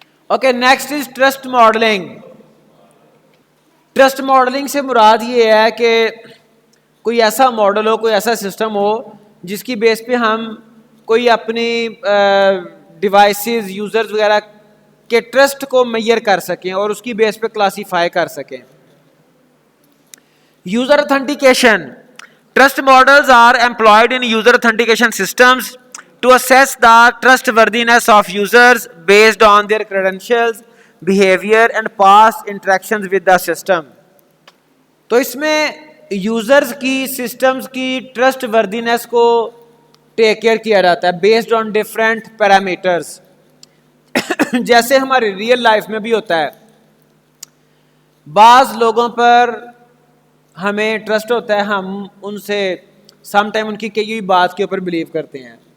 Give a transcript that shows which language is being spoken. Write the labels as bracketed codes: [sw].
[en] Okay next is trust modelling. [ur] Trust modelling سے مراد یہ ہے کہ کوئی ایسا ماڈل ہو, کوئی ایسا سسٹم ہو جس کی بیس پہ ہم کوئی اپنی ڈیوائسز یوزرز وغیرہ کے ٹرسٹ کو میئر کر سکیں اور اس کی بیس پہ کلاسیفائی کر سکیں. [en] User authentication. Trust models are employed in user authentication systems to assess the trustworthiness of users based on their credentials, behavior and past interactions with the system. [ur] تو اس میں یوزرز کی سسٹمز کی ٹرسٹ وردینس کو take care کیا جاتا ہے [en] Based on different parameters. [ur] جیسے ہماری ریئل لائف میں بھی ہوتا ہے, بعض لوگوں پر ہمیں ٹرسٹ ہوتا ہے, ہم ان سے سم ٹائم ان کی کئی ہوئی بات کے اوپر بلیو کرتے ہیں.